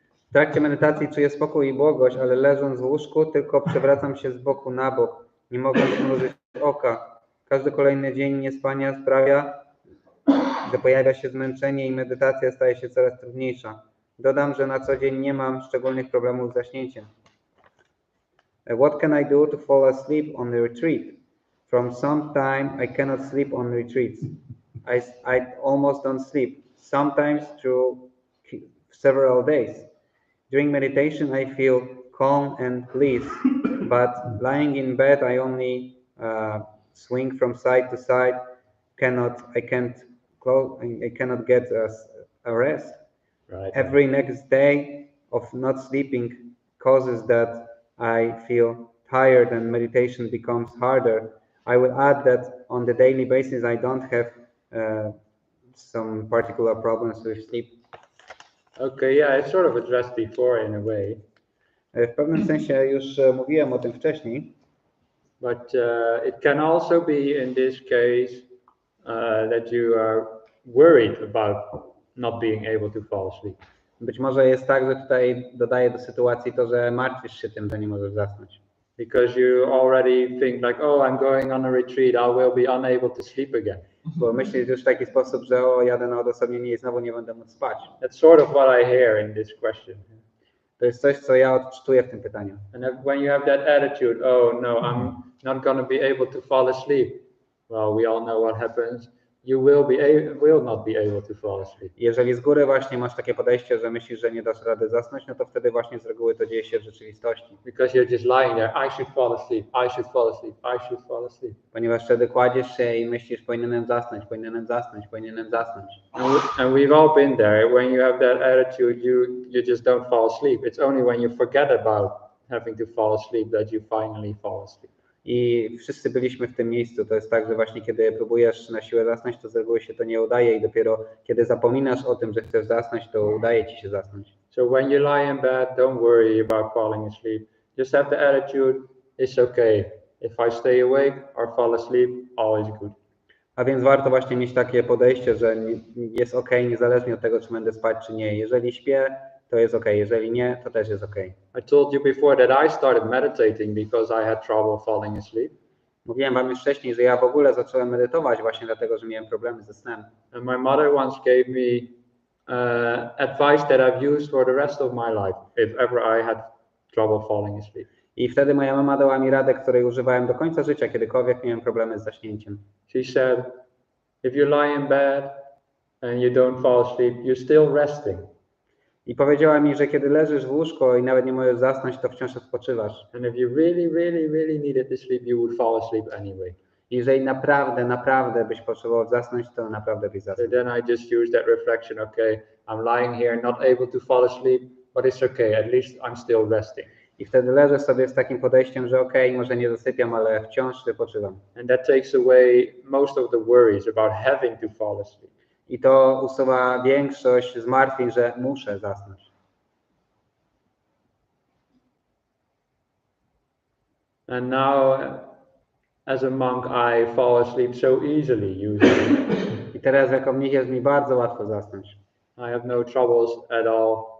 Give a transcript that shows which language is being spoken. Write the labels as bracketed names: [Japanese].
[Polish] W trakcie medytacji czuję spokój i błogość, ale leżąc w łóżku tylko przewracam się z boku na bok, nie mogę zmrużyć oka. Każdy kolejny dzień niespania sprawia, że pojawia się zmęczenie i medytacja staje się coraz trudniejsza. Dodam, że na co dzień nie mam szczególnych problemów z zaśnięciem. [English] What can I do to fall asleep on the retreat? From some time I cannot sleep on retreats. I almost don't sleep, sometimes through several days. During meditation I feel calm and bliss, but lying in bed I only swing from side to side. I cannot get a rest. Right. Every next day of not sleeping causes that I feel tired and meditation becomes harder. I will add that on the daily basis I don't have some particular problems with sleep. Okay, yeah, it's sort of addressed before in a way. [Polish] W pewnym sensie już mówiłem o tym wcześniej, [English] but it can also be in this case that you are worried about not being able to fall asleep. [Polish] Być może jest tak, że tutaj dodaję do sytuacji to, że martwisz się tym, że nie możesz zasnąć. [English] Because you already think like, oh, I'm going on a retreat, I will be unable to sleep again. [Polish] Bo myślisz już w taki sposób, że o, jadę na odosobnienie i znowu nie będę mógł spać. [English] That's sort of what I hear in this question. [Polish] To jest coś, co ja odczytuję w tym pytaniu. [English] And when you have that attitude, oh no, I'm not going to be able to fall asleep. Well, we all know what happens. You will not be able to fall asleep. [Polish] Jeżeli z góry właśnie masz takie podejście, że myślisz, że nie dasz rady zasnąć, no to wtedy właśnie z reguły to dzieje się w rzeczywistości. [English] Because you're just lying there, I should fall asleep, I should fall asleep, I should fall asleep. [Polish] Ponieważ wtedy kładziesz się i myślisz, powinienem zasnąć, powinienem zasnąć, powinienem zasnąć. [English] And we've all been there. When you have that attitude, you just don't fall asleep. It's only when you forget about having to fall asleep that you finally fall asleep. [Polish] I wszyscy byliśmy w tym miejscu. To jest tak, że właśnie kiedy próbujesz na siłę zasnąć, to z reguły się to nie udaje i dopiero kiedy zapominasz o tym, że chcesz zasnąć, to udaje ci się zasnąć. [English] So when you lie in bed, don't worry about falling asleep. Just have the attitude, it's okay. If I stay awake or fall asleep, all is good. [Polish] A więc warto właśnie mieć takie podejście, że jest okej, niezależnie od tego, czy będę spać, czy nie. Jeżeli śpię, to jest okej. Jeżeli nie, to też jest okej. [English] I told you before that I started meditating because I had trouble falling asleep. [Polish] Mówiłem wam już wcześniej, że ja w ogóle zacząłem medytować właśnie dlatego, że miałem problemy ze snem. [English] And my mother once gave me advice that I've used for the rest of my life, if ever I had trouble falling asleep. [Polish] I wtedy moja mama dała mi radę, której używałem do końca życia, kiedykolwiek miałem problemy z zaśnięciem. [English] She said, if you lie in bed and you don't fall asleep, you're still resting. [Polish] I powiedziała mi, że kiedy leżysz w łóżku i nawet nie możesz zasnąć, to wciąż odpoczywasz. [English] And if you really needed to sleep, you would fall asleep anyway. [Polish] I jeżeli naprawdę byś potrzebował zasnąć, to naprawdę byś zasnął. [English] So then I just used that reflection, okay, I'm lying here, not able to fall asleep, but it's okay, at least I'm still resting. [Polish] I wtedy leżę sobie z takim podejściem, że okej, może nie zasypiam, ale wciąż wypoczywam. [English] And that takes away most of the worries about having to fall asleep. [Polish] I to usuwa większość zmartwień, że muszę zasnąć. [English] And now, as a monk, I fall asleep so easily, usually. [Polish] I teraz jako mnich jest mi bardzo łatwo zasnąć. [English] I have no troubles at all.